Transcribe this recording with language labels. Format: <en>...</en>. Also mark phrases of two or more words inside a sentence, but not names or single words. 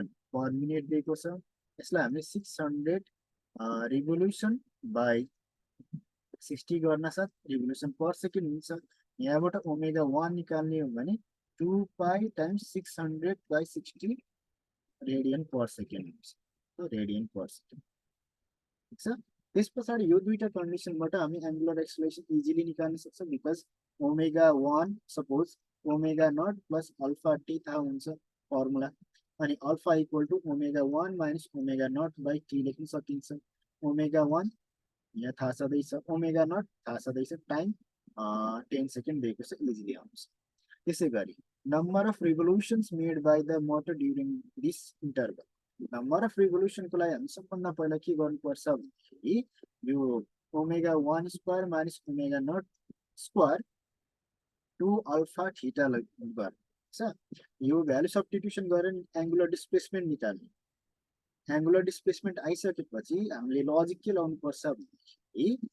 <en>per minute</en> <ne>दिएको छ यसलाई हामीले</ne> <en>600 revolution by 60</en> <ne>गर्न साथ</ne> <en>revolution per second</en> <ne>हुन्छ यहाँबाट ओमेगा 1 निकाल्ने हो भने 2π टाइम्स</ne> <en>600/60 radian per second</en> <ne>हुन्छ तो</ne> <en>radian per second</en> <ne>ठीक छ त्यस पछाडि यो दुईटा कन्डिसनबाट हामी एंगुलर</ne> <en>acceleration easily</en> <ne>निकाल्न सक्छौं</ne> <en>because omega 1 suppose omega naught plus alpha t</en> <ne>थाहा हुन्छ फर्मुला अनि</ne> <en>alpha equal to omega 1 minus omega naught by t</en> <ne>लेख्न सकिन्छ ओमेगा 1 यहाँ थाहा छँदैछ</ne> <en>omega naught</en> <ne>थाहा छँदैछ</ne> <en>time 10 second</en> <ne>दिएको छ इजिली आउँछ त्यसै गरी</ne> <en>number of revolutions made by the motor during this interval. Number of revolution</en> <ne>को लागि हामी सबभन्दा पहिला के गर्नुपर्छ भन्दाखेरि यो</ne> <en>omega 1 square minus omega naught square 2 alpha theta</en> <ne>गर्छ यो</ne> <en>value substitution</en> <ne>गरेर</ne> <en>angular displacement</en> <ne>निकाल्ने</ne> <en>angular displacement</en> <ne>आइसकेपछि हामीले लजिक के लाउनु पर्छ भन्दाखेरि</ne>